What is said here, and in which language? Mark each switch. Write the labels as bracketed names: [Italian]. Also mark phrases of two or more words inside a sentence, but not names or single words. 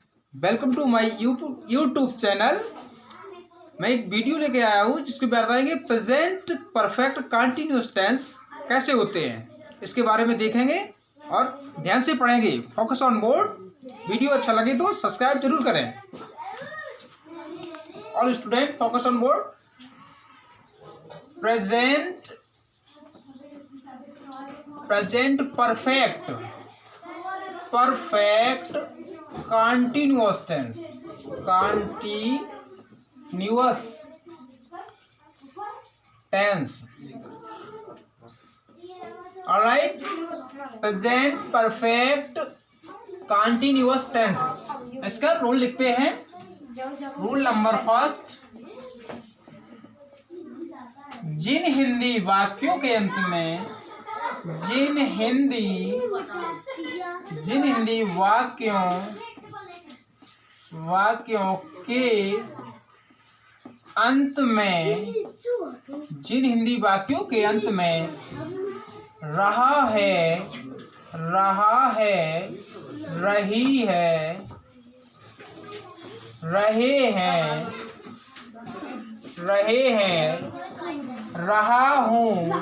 [English] welcome to my YouTube channel. [Hindi] मैं एक वीडियो लेके आया हूँ जिसके बारे में बताएंगे [English] present perfect continuous tense [Hindi] कैसे होते हैं, इसके बारे में देखेंगे और ध्यान से पढ़ेंगे। [English] focus on board. [Hindi] वीडियो अच्छा लगे तो सब्सक्राइब जरूर करें। [English] all student focus on board. present perfect continuous tense, continuous tense. All right, present perfect continuous tense. [Hindi] इसका रूल लिखते हैं। [English] rule number first, [Hindi] जिन हिंदी वाक्यों के अंत में जिन हिंदी वाक्यों के अंत में रहा है, रही है, रहे हैं, रहा हूँ